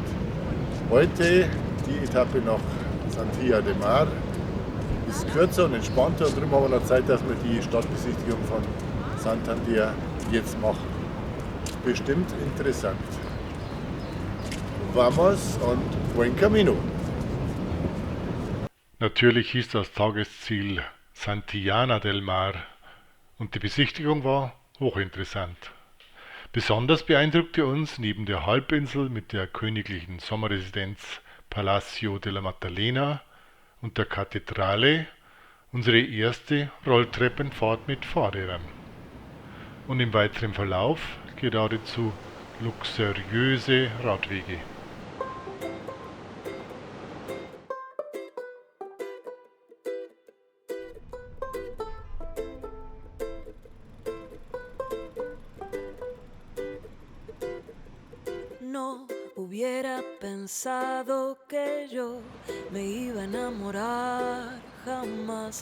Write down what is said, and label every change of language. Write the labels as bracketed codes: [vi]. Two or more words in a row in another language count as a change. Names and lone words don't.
[de] Heute die Etappe nach Santilla de Mar ist kürzer und entspannter und darum haben wir noch Zeit, dass wir die Stadtbesichtigung von Santander jetzt machen. Bestimmt interessant. Vamos und [es] buen camino. [de] Natürlich hieß das Tagesziel Santillana del Mar und die Besichtigung war hochinteressant. Besonders beeindruckte uns neben der Halbinsel mit der königlichen Sommerresidenz Palacio de la Maddalena und der Kathedrale unsere erste Rolltreppenfahrt mit Fahrrädern. Und im weiteren Verlauf geradezu luxuriöse Radwege. [es] No hubiera pensado que yo me iba a enamorar jamás.